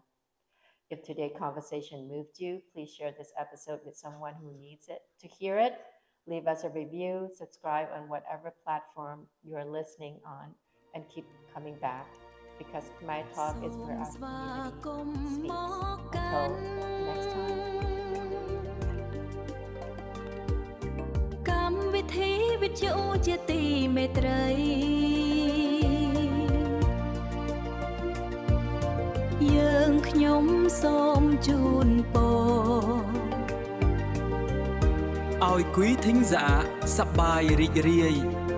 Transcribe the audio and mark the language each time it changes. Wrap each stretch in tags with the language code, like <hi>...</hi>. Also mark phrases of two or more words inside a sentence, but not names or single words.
<en>If today's conversation moved you, please share this episode with someone who needs it to hear it. Leave us a review, subscribe on whatever platform you are listening on, and keep coming back because Khmer Talk is where our community speaks. Until next time.</en> <km>កម្មវិធីវិទ្យុជាទីមេត្រីយើងខ្ញុំសូមជូនពរឲ្យគួយធីងសាសប្បាយរីករាយ</km>